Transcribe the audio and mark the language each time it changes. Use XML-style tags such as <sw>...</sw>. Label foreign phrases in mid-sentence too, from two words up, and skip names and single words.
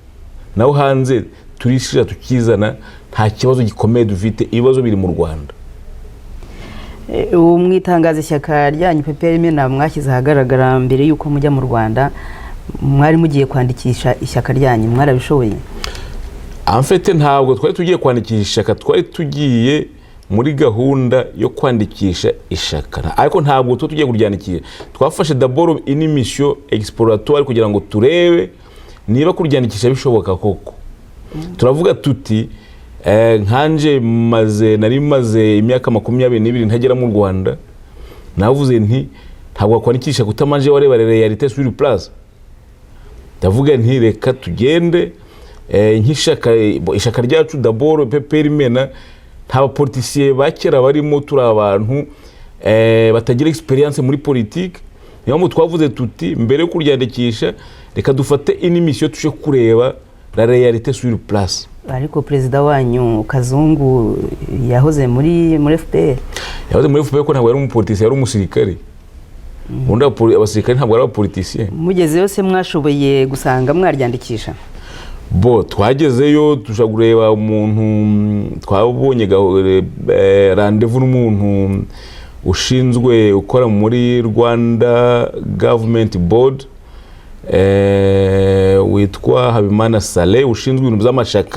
<rw>Naho hanze turishira tukizana, nta kibazo gikomeye dufite, ibibazo biri mu Rwanda. Umwitangaza ishyaka ryanyu PPR Imena mwashyize ahagaragara mbere yuko mujya mu Rwanda, mwari mugiye kwandikisha ishyaka ryanyu, mwarabishoboye?</rw> <fr>En fait</fr> <rw>ntabwo twari tugiye kwandikisha ishyaka, twari tugiye muri gahunda yo kwandikisha ishaka, ariko ntabwo tugiye kuryandikira. Twafashe</rw> <fr>d'abord une mission exploratoire</fr> <rw>kugira ngo turebe niba kuryandikisha bishoboka koko. Turavuga tuti nkanje nari maze imyaka 22 ntagera mu Rwanda, navuze nti ntabwo kwandikisha kutamanje wareba</rw> <fr>realite sur place.</fr> <rw>Ndavuga nti reka tugende ishaka ryacu d'abord PPR Imena nta politiciens bakera barimo, turi abantu batagira experience muri politique. Niyo mu twavuze tuti mbere yo kuryandikisha reka dufate</rw> <fr>une mission</fr> <rw>tuje kureba</rw> <fr>la réalité sur place.</fr> <rw>Ariko president wanyu Kazungu yahoze muri FPR. Yahoze muri FPR ko ntabwo yari umupoliticiens, yari umusirikare. Undi abasirikare ntabwo ari abapoliticiens. Mugeze yose mwashoboye gusanga mwaryandikisha? Twagezeyo tushagureba umuntu, twabonye rendezvous n'umuntu ushinzwe ukora muri Rwanda Government Board, witwa Habimana Saleh, ushinzwe ibintu by'amashaka.</rw>